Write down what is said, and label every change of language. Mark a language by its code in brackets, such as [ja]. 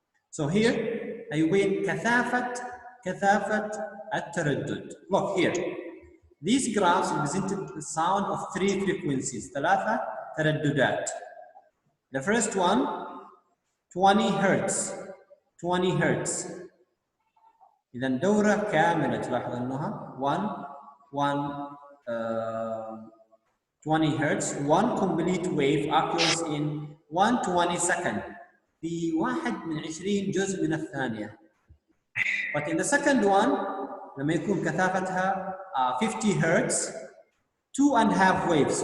[en] So here [ar] يبين كثافة التردد. [en] Look here. These graphs represented the sound of 3 frequencies. 3 ترددات. The first one 20 hertz. 20 hertz. [ar] إذا دورة كاملة تلاحظ أنها 20 hertz. [en] One complete wave occurs in 1/20 second. [ar] في 1/20 جزء من الثانية. [en] But in the second one [ar] لما يكون كثافتها [en] 50 hertz 2.5 waves.